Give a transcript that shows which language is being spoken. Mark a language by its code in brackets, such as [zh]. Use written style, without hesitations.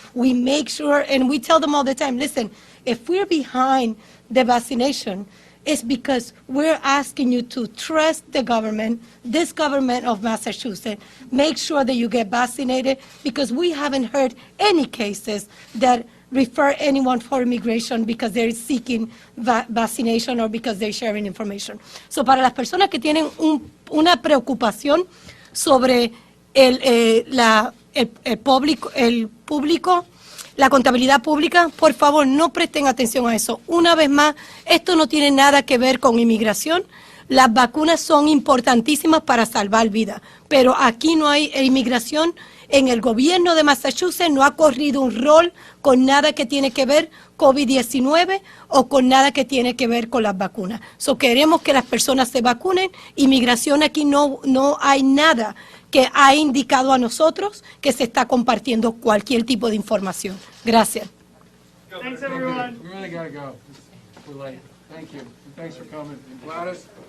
[en] We make sure, and we tell them all the time, listen, if we're behind the vaccination, it's because we're asking you to trust the government, this government of Massachusetts, make sure that you get vaccinated, because we haven't heard any cases that refer anyone for immigration because they're seeking vaccination or because they're sharing information. [es] So para las personas que tienen una preocupación sobre el público, la contabilidad pública, por favor, no presten atención a eso. Una vez más, esto no tiene nada que ver con inmigración. Las vacunas son importantísimas para salvar vidas, pero aquí no hay inmigración. En el gobierno de Massachusetts no ha corrido un rol con nada que tiene que ver COVID-19 o con nada que tiene que ver con las vacunas. So, queremos que las personas se vacunen. Inmigración aquí no hay nada que ha indicado a nosotros que se está compartiendo cualquier tipo de información. Gracias. [en] Thanks, everyone. We really gotta go. We're late. Thank you. Thanks for coming. Gladys?